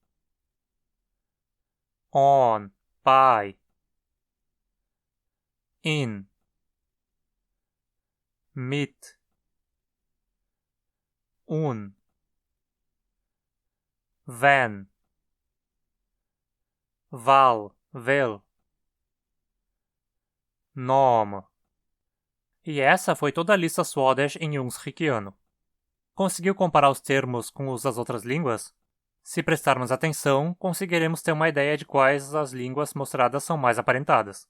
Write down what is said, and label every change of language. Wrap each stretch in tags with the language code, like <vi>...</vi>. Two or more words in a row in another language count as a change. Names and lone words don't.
<pt>on, bei, in, mit, un, wenn, val, vel, nome. E essa foi toda a lista Swadesh em Jungsrikiano. Conseguiu comparar os termos com os das outras línguas? Se prestarmos atenção, conseguiremos ter uma ideia de quais as línguas mostradas são mais aparentadas.</pt>